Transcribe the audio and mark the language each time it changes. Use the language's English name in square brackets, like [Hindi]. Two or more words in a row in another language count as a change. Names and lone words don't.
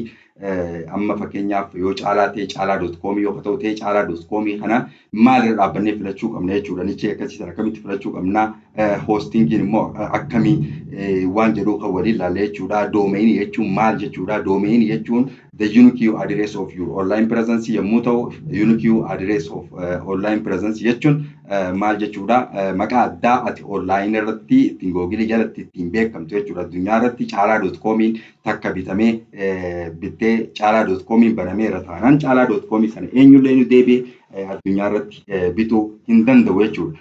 [Oromo] Amma fakkeenyaaf yoo caalaa ta'e caalaa.com yoo ta'u ta'e caalaa.com kana maal irra dhaabbannee filachuu qabna jechuudha. Nichee akkasiisan akkamitti filachuu qabna, hoostingiin immoo akkamii waan jedhu kan waliin ilaalla jechuudha. Doomeenii jechuun maal jechuudha? Doomeenii jechuun [English] the unique address of your online presence [Oromo] yommuu ta'u, [English] unique address of online presence [Oromo] jechuun maal jechuudha? Maqaa addaa ati online irratti ittiin googilii jalatti ittiin beekamtu jechuudha. Addunyaa irratti caalaa.comiin takka bitamee bittee caalaa.comiin banameera taanaan caalaa.com sana eenyullee nu deebi'ee addunyaa irratti bituu hin danda'u jechuudha.